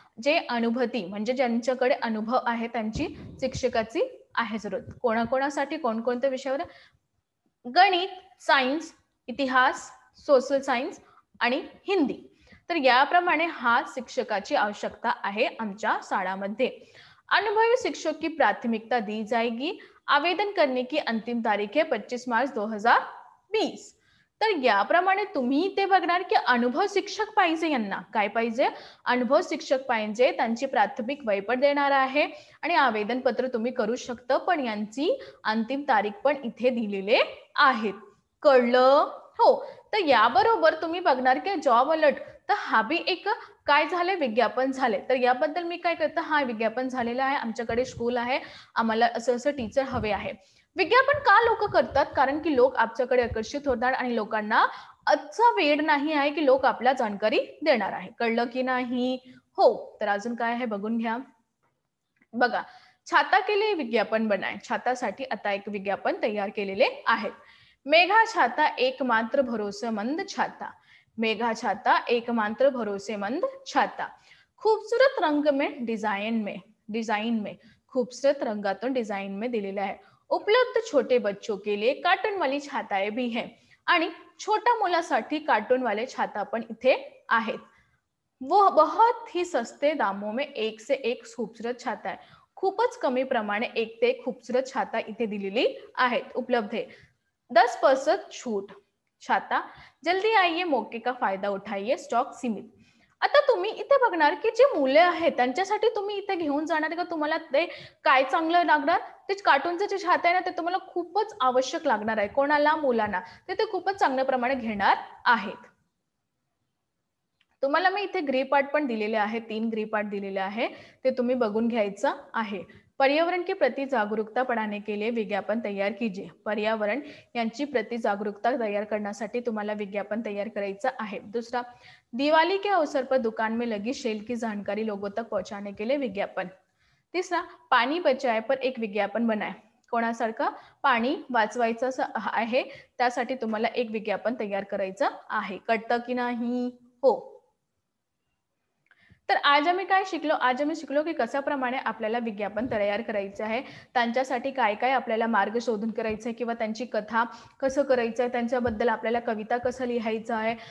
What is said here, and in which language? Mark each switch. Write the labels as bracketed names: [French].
[Marathi] जे अनुभूती म्हणजे ज्यांच्याकडे अनुभव आहे त्यांची शिक्षकाची आहे जरूरत. कोणाकोणासाठी, कोणकोणत्या विषयावर? गणित, सायन्स, इतिहास, सोशल सायन्स आणि हिंदी. तर याप्रमाणे हा शिक्षकाची आवश्यकता आहे आमच्या शाळामध्ये. [Hindi] अनुभवी शिक्षक की प्राथमिकता दी जाएगी. आवेदन करने की अंतिम तारीख है 25 मार्च 2020. [Marathi] तर याप्रमाणे तुम्ही ते बघणार की अनुभव शिक्षक पाहिजे. यांना काय पाहिजे? अनुभव शिक्षक पाहिजे. त्यांची प्राथमिक वय पण देणार आहे आणि आवेदन पत्र तुम्ही करू शकता, पण यांची अंतिम तारीख पण इथे दिलेले आहेत. कळलं? हो. तर याबरोबर तुम्ही बघणार की जॉब अलर्ट, तर हा बी एक काय झाले, विज्ञापन झाले. तर याबद्दल मी काय करते, हा विज्ञापन झालेला आहे, आमच्याकडे स्कूल आहे, आम्हाला असं असं टीचर हवे आहे. विज्ञापन का लोक करतात? कारण की लोक आमच्याकडे आकर्षित होतात आणि लोकांना आजचा वेळ नाही आहे की लोक आपल्या जाणकारी देणार आहे. कळलं की नाही? हो. तर अजून काय आहे बघून घ्या. [Hindi] बघा, छाता के लिए विज्ञापन बनाए. [Marathi] छातासाठी आता एक विज्ञापन तयार केलेले आहेत. [Hindi] मेघा छाता एकमात्र भरोसेमंद छाता. मेघा छाता एकमात्र भरोसेमंद छाता. खूबसूरत रंग में डिजाइन में [Marathi] खूबसूरत रंगातून डिजाइन में दिलेला आहे. [Hindi] उपलब्ध छोटे बच्चों के लिए कार्टून वाली छाताएं भी हैं [Marathi] आणि छोट्या मुलासाठी कार्टून वाले छाता पण इथे आहेत. [Hindi] वो बहुत ही सस्ते दामों में एक से एक खूबसूरत छाता है. [Marathi] खूपच कमी प्रमाणे एक ते एक खूबसूरत छाता इथे दिलेली आहेत, उपलब्ध आहे. [Hindi] 10% छूट. छाता जल्दी आइए, मौके का फायदा उठाइए, स्टॉक सीमित. [Marathi] आता तुम्ही इथे बघणार की जे मुले आहेत त्यांच्यासाठी तुम्ही इथे घेऊन जाणार का, तुम्हाला ते काय चांगलं लागणार, ते कार्टूनचं जे छाता आहे ना ते तुम्हाला खूपच आवश्यक लागणार आहे. कोणाला? मुलांना. ते खूपच चांगल्या प्रमाणे घेणार आहेत. तुम्हाला मी इथे गृहपाठ पण दिलेले आहे, 3 गृहपाठ दिलेले आहे, ते तुम्ही बघून घ्यायचं आहे. [Hindi] पर्यावरण के प्रति जागरूकता बढ़ाने के लिए विज्ञापन तैयार कीजिए. [Marathi] पर्यावरण यांची प्रति जागरूकता तैयार करण्यासाठी तुम्हाला विज्ञापन तैयार करायचं आहे. [Hindi] दूसरा, दिवाली के अवसर पर दुकान में लगी सेल की जानकारी लोगों तक पहुंचाने के लिए विज्ञापन. तिसरा, पाणी बचाए पर एक विज्ञापन बनाए. [Marathi] कोणासारखं? पाणी वाचवायचं आहे त्यासाठी तुम्हाला एक विज्ञापन तयार करायचं आहे. कळतं की नाही? हो. तर आज आम्ही काय शिकलो? आज आम्ही शिकलो की कशाप्रमाणे आपल्याला विज्ञापन तयार करायचं आहे, त्यांच्यासाठी काय काय आपल्याला मार्ग शोधून करायचं आहे किंवा त्यांची कथा कसं करायचं आहे, त्यांच्याबद्दल आपल्याला कविता कसं लिहायचं आहे.